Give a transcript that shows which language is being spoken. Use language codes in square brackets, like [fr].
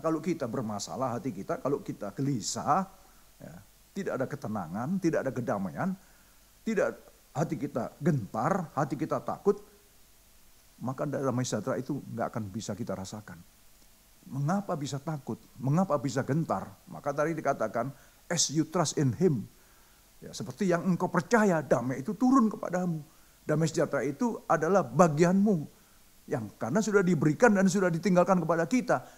[id] Kalau kita bermasalah hati kita, kalau kita gelisah, ya, tidak ada ketenangan, tidak ada kedamaian, tidak, hati kita gentar, hati kita takut, maka damai sejahtera itu nggak akan bisa kita rasakan. Mengapa bisa takut? Mengapa bisa gentar? Maka tadi dikatakan, [en] as you trust in him. [id] Ya, seperti yang engkau percaya, damai itu turun kepadamu. Damai sejahtera itu adalah bagianmu. Yang karena sudah diberikan dan sudah ditinggalkan kepada kita.